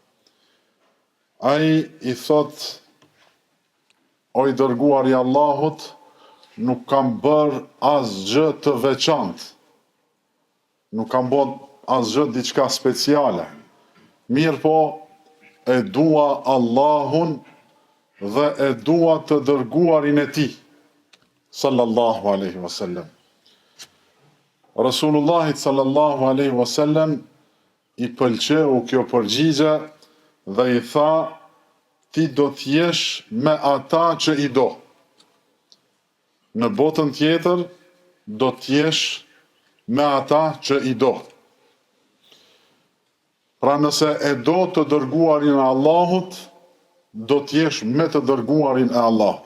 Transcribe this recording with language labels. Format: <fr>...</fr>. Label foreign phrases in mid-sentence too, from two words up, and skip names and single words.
<sq>Ai i thot: o i dërguar i Allahut, nuk kam bërë asgjë të veçantë. Nuk kam bërë asgjë diçka speciale. Mirë po, e dua Allahun dhe e dua të dërguarin e tij,</sq> <ar>صلى الله عليه وسلم.</ar> <sq>Rasulullahit</sq> <ar>صلى الله عليه وسلم</ar> <sq>i pëlqeu kjo përgjigje dhe i tha: ti do t'jesh me ata që i do. Në botën tjetër do t'jesh me ata që i do. Pra nëse e do të dërguarin e Allahut, do t'jesh me të dërguarin e Allahut.</sq>